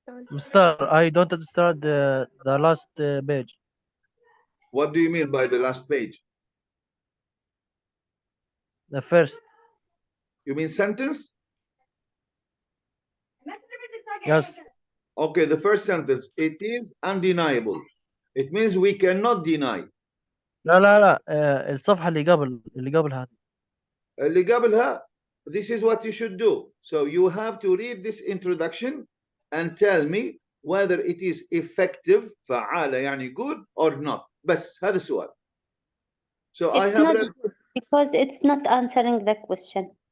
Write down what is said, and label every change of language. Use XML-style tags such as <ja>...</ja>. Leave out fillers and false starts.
<en>Mister, I don't understand the last page. What do you mean by the last page? The first. You mean sentence? Yes. Okay, the first sentence. It is undeniable. It means we cannot deny.</en> <ar>لا لا لا الصفحة اللي قبل هذه. اللي قبلها,</ar> <en>this is what you should do. So you have to read this introduction and tell me whether it is effective,</en> <ar>فعالة يعني</ar> <en>good or not.</en> <ar>بس هذا السؤال.</ar> <en>So It's I have not good because it's not answering the question.</en>